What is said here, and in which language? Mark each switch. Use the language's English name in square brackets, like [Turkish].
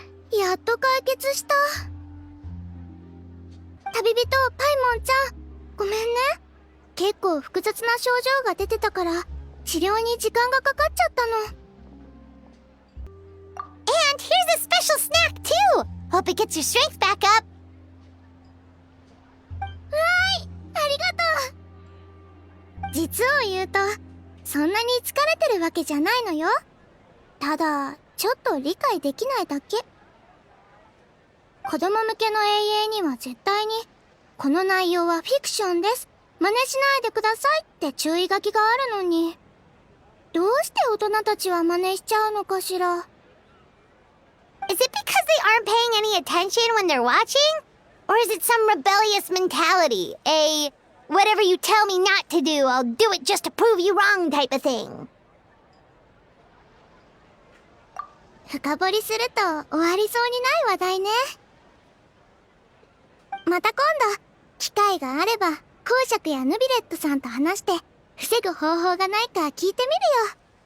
[Japanese] Whew, やっと解決した。旅人パイモンちゃん、ごめんね。結構複雑な症状が出てたから治療に時間がかかっちゃったの。 [English] And here's a special snack too. Hope it gets your strength back up. [Japanese] ありがとう。実を言うとそんなに疲れてるわけじゃないのよ。ただちょっと理解できないだけ。子供向けの永遠には絶対にこの内容はフィクションです、真似しないでくださいって注意書きがあるのに、どうして大人たちは真似しちゃうのかしら。 [English] Is it because they aren't paying any attention when they're watching? Or is it some rebellious mentality? A whatever you tell me not to do, I'll do it just to prove you wrong type of thing? [Japanese] 深掘りすると終わりそうにない話題ね。また今度機会があれば公爵やヌビレットさんと話して防ぐ方法がないか聞いてみるよ。